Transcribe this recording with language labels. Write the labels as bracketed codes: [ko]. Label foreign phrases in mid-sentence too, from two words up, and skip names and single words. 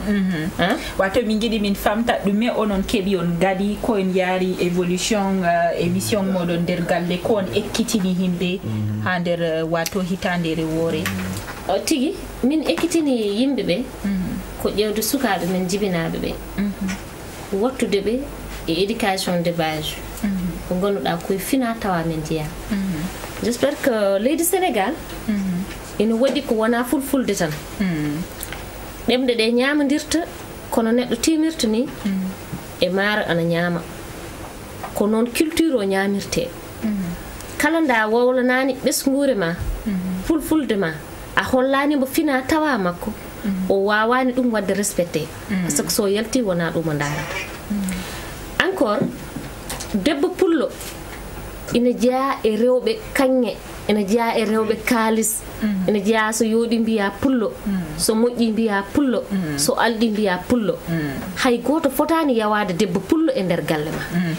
[ff] wato min giɗi min famta ɗume onon keeɓi on gaɗi ko en yaari [fr] évolution émission [ff] moɗon nder galle ko on ekkitini yimɓe ha nder wato hitandere woore tigi min ekkitini yimɓeɓe ko ƴewde sukaɓe men jibinaɓe ɓe wattude ɓe e [fr] éducation de base [ff] ko ganduɗa koye fina tawa men jeeya [fr] j'espère que [ff] leydi Sénégal ina waɗi ko wona fulfulde tan ɗemɗe ɗe ñamadirta kono neɗɗo timirta ni e maaro ana ñaama ko noon culture o ñamirte kala nda wowlanani ɓesgure ma fulfulde ma a hollani mo fina tawa makko o wawani ɗum wadde [fr] respecté par ce que [ff] so yalti wona ɗum o darata encore debbo pullo ina jeeya e rewɓe kanŋe ina jeeya e rewɓe kaalis ina jeeya so yooɗi mbiya pullo so moƴƴi mbiya pullo so alɗi mbiya pullo hay goto fotani yawade debbo pullo e nder galle ma